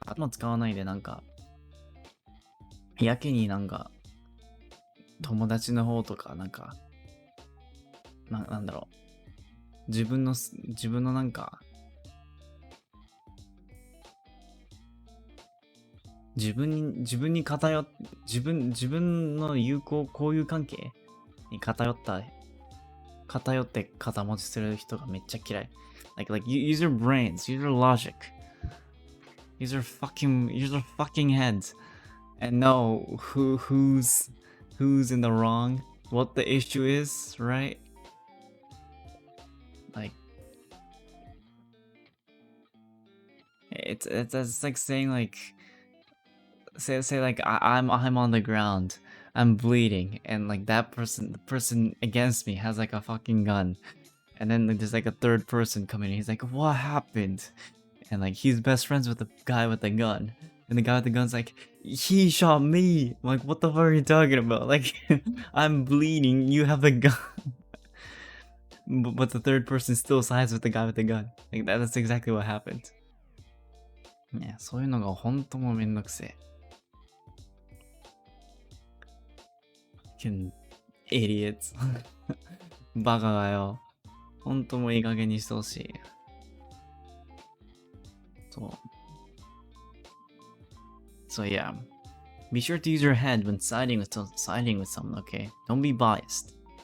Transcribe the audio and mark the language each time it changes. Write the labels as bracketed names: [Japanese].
[Japanese] 頭使わないでなんかやけになんか友達の方とかなんかなんだろう、自分のなんか自分に偏っ自分の交友関係に偏って肩持ちする人がめっちゃ嫌い。 [English] Like use your brains, use your logic, use your fucking heads, and know who's in the wrong, what the issue is, right? Like it's like saying like say like I'm on the ground, I'm bleeding, and like the person against me has like a fucking gun, and then there's like a third person coming in, he's like, what happened? And like he's best friends with the guy with the gun. And the guy with the gun's like, he shot me. I'm like, what the fuck are you talking about? Like, I'm bleeding. You have the gun. But the third person still sides with the guy with the gun. Like that's exactly what happened. [Japanese] Yeah, そういうのが本当もうめんどくせえ。 [English] Fucking idiots. [Japanese] バカがよ。本当もういい加減にしてほしい。そう。 [English] So yeah, be sure to use your head when siding with someone, okay? Don't be biased.